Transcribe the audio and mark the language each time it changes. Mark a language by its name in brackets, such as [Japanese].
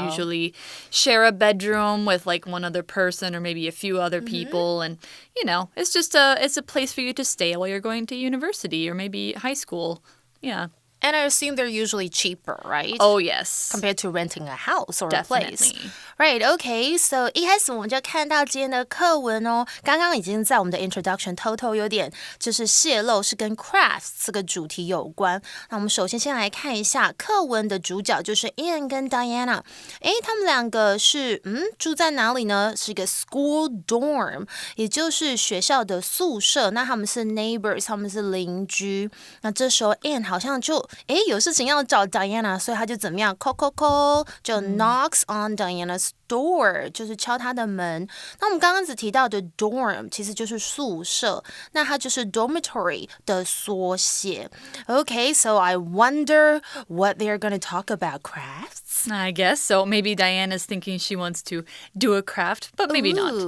[English] You usually share a bedroom with like one other person or maybe a few other people, and you know, it's just it's a place for you to stay while you're going to university or maybe high school. Yeah. And I assume they're usually cheaper, right? Oh, yes. Compared to renting a house or a place. Definitely. Right, okay. [Chinese] So 一开始我们就看到今天的课文哦，刚刚已经在我们的 introduction 偷偷有点就是泄露是跟 crafts 这个主题有关。那我们首先先来看一下课文的主角就是 Anne 跟 Diana。他们两个是住在哪里呢？是一个 school dorm， 也就是学校的宿舍。那他们是 neighbors， 他们是邻居。那这时候 Anne 好像就有事情要找 Diana， 所以他就怎么样 call call call， 就 [English] knocks on Diana's door， [Chinese] 就是敲她的门。那我们刚刚只提到的 dorm 其实就是宿舍，那它就是 dormitory 的缩写。 [English] Okay, so I wonder what they're going to talk about crafts. I guess so. Maybe Diana's thinking she wants to do a craft, but maybe not.